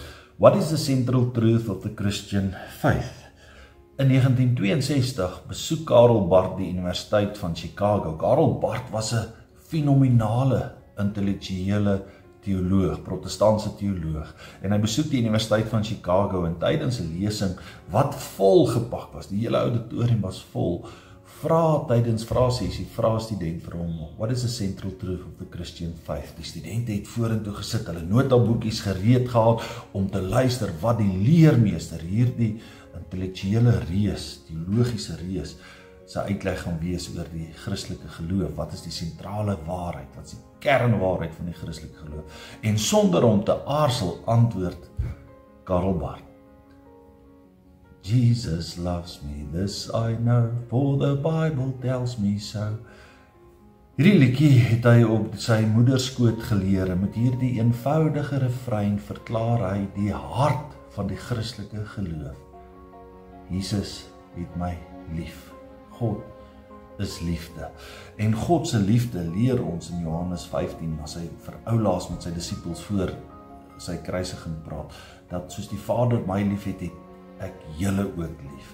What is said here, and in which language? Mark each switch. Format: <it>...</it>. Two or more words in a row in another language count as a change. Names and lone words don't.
<en>What is the central truth of the Christian faith?</en> <af>In 1962 besoek Karl Barth die Universiteit van Chicago. Karl Barth was 'n fenominale intellektuele teoloog, protestantse teoloog, en hy besoek die Universiteit van Chicago en tydens 'n lesing wat volgepak was, die hele auditorium was vol, tydens vraesessie, vra 'n student vir hom,</af> <en>what is the central truth of the Christian faith?</en> <af>Die studente het vorentoe gesit, hulle notaboekies gereed gehad om te luister wat die leermeester, hierdie intellektuele reus, teologiese reus, sy uitleg gaan wees oor die Christelike geloof. Wat is die sentrale waarheid? Wat is die kernwaarheid van die Christelike geloof? En sonder om te aarzel antwoord Karl Barth:</af> <en>Jesus loves me, this I know, for the Bible tells me so.</en> <af>Hierdie liedjie het hy op sy moederskoot geleer, en met hierdie eenvoudige refrein verklaar hy die hart van die Christelike geloof. Jesus het my lief. God is liefde. En God se liefde leer ons in Johannes 15, as hy vir oulaas met sy disippels voor sy kruisiging praat, dat soos die Vader my lief het, het ek julle ook lief.</af>